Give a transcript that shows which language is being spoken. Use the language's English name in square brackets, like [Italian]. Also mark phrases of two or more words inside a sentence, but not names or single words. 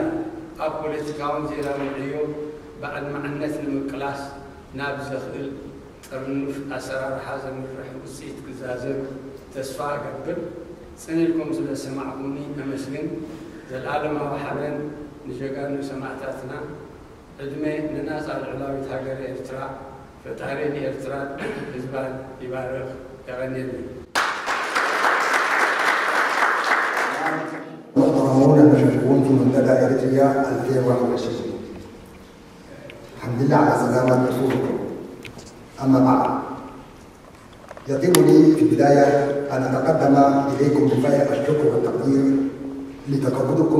[Tigrinya] ኣብ ፖለቲካውን ዜናውን ዕዮ በዓል መዕነት ንምቅላስ ናብ ዘኽእል ጥርኑፍ ኣሰራርሓ ዘምርሕ ውፅኢት ክዛዘብ ተስፋ እገብር። ጽኒልኩም ስለ ሰማዕኩኒ ኣመስግን። ዘለዓለማዊ ሓበን ንጀጋኑ ሰማዕታትና ዕድመ ንናፃ ልዕላዊት ሃገር ኤርትራ ፈጣሪን ኤርትራን ህዝባን ይባርክ ያغنيልን። [Arabic] محترمون المشاركون في منتدى إريتريا 2021. الحمد لله على سلامة رسولكم. أما بعد، يطيب لي في البداية أن أتقدم إليكم بفائق الشكر والتقدير لتقبلكم